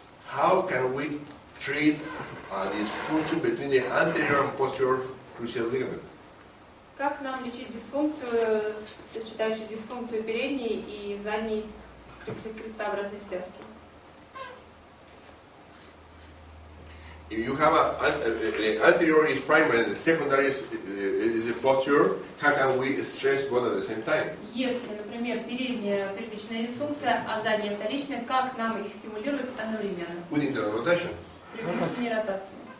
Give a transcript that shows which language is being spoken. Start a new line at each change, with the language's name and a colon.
English: How can we treat this function between the anterior and posterior cruciate ligament?
Russian: Как нам лечить дисфункцию, сочетающую дисфункцию передней и задней крестообразной связки?
English: If you have the anterior is primary and the secondary is the posterior, how can we stress both at the same time?
Russian: Если, например, передняя первичная дисфункция, а задняя вторичная, как нам их стимулировать одновременно?
English: With internal rotation.
Russian: при внутренней ротации.